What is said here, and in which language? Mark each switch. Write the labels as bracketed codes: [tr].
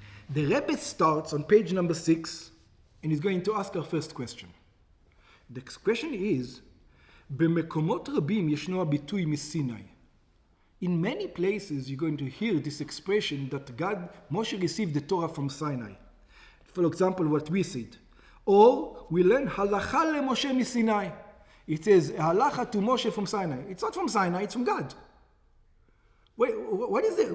[en] The Rebbe starts on page number 6 and he's going to ask our first question. The question is, [he] במקומות רבים ישנו הביטוי מסיני. [en] In many places you're going to hear this expression that Moshe received the Torah from Sinai. For example, what we said. Or we learn halacha leMoshe miSinai. It says halacha to Moshe from Sinai. It's not from Sinai, it's from God. What is it?